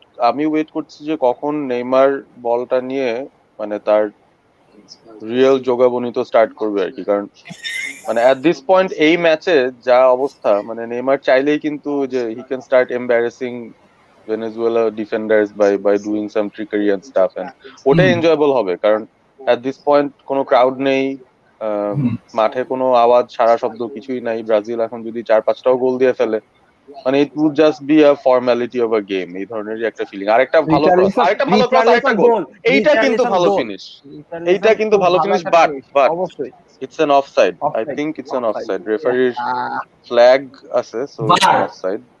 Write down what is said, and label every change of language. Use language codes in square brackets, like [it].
[bn] আমি ওয়েট করছি যে কখন নেইমার বলটা নিয়ে মানে তার রিয়েল যোগাবনিত স্টার্ট করবে আর কি, কারণ মানে এট দিস পয়েন্ট এই ম্যাচে যা অবস্থা, মানে নেইমার চাইলেই কিন্তু যে [en] he can start embarrassing Venezuela defenders by doing some trickery and stuff, and [bn] ওটাই enjoyable হবে, কারণ [en] at this point [bn] কোনো crowd নেই, মাঠে কোনো আওয়াজ সারা শব্দ কিছুই নাই। ব্রাজিল এখন যদি 4-5টাও গোল দিয়ে ফেলে, মানে [en] it would just be a formality of a game, [bn] এই ধরনেরই একটা ফিলিং। আরেকটা ভালো ক্রস, আরেকটা গোল, এইটা কিন্তু ভালো ফিনিশ, এইটা কিন্তু ভালো ফিনিশ, বাট অবশ্যই [en] it's an offside. I think it's an offside. Referee's flag [bn] আছে, [en] so it's an offside.